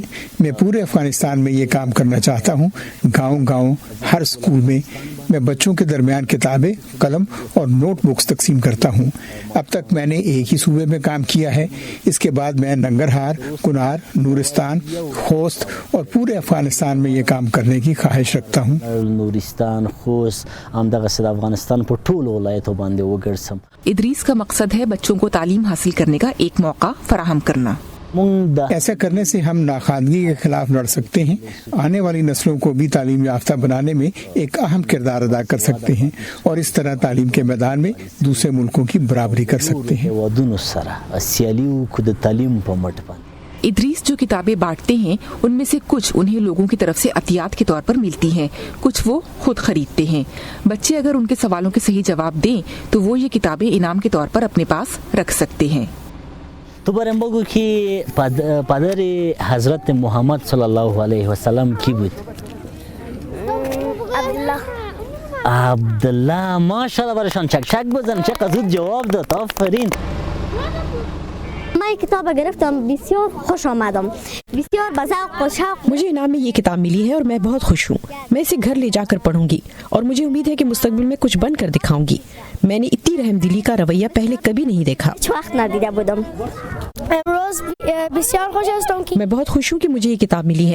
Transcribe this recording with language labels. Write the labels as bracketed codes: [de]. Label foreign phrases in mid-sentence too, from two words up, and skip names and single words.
[ur] میں پورے افغانستان میں یہ کام کرنا چاہتا ہوں. گاؤں ہر اسکول میں میں بچوں کے درمیان کتابیں, قلم اور نوٹ بکس تقسیم کرتا ہوں. اب تک میں نے ایک ہی صوبے میں کام کیا ہے. اس کے بعد میں ننگرہار, کنار, نورستان, خوست اور پورے افغانستان میں یہ کام کرنے کی خواہش رکھتا ہوں. [ps] نورستان, خوست, افغانستان پر ټول ولایتو باندې وګرځم. [ur] ادریس کا مقصد ہے بچوں کو تعلیم حاصل کرنے کا ایک موقع فراہم کرنا. ایسا کرنے سے ہم ناخواندگی کے خلاف لڑ سکتے ہیں, آنے والی نسلوں کو بھی تعلیم یافتہ بنانے میں ایک اہم کردار ادا کر سکتے ہیں اور اس طرح تعلیم کے میدان میں دوسرے ملکوں کی برابری کر سکتے ہیں. ادریس جو کتابیں بانٹتے ہیں ان میں سے کچھ انہیں لوگوں کی طرف سے عطیات کے طور پر ملتی ہیں, کچھ وہ خود خریدتے ہیں. بچے اگر ان کے سوالوں کے صحیح جواب دیں تو وہ یہ کتابیں انعام کے طور پر اپنے پاس رکھ سکتے ہیں. [fa] تو برام بگو که پدر حضرت محمد صلی الله علیه و سلم کی بود؟ عبدالله. ماشاءالله برایشان چک بزن, چقدر زود جواب داد. آفرین. من کتاب گرفتم, بسیار خوش آمدم, بسیار بذوق و شوق. [ur] مجھے انعام میں یہ کتاب ملی ہے اور میں بہت خوش ہوں. میں اسے گھر لے جا کر پڑھوں گی اور مجھے امید ہے کہ مستقبل میں کچھ بن کر دکھاؤں گی. میں نے اتنی رحم دلی کا رویہ پہلے کبھی نہیں دیکھا. میں بہت خوش ہوں کہ مجھے یہ کتاب ملی ہے.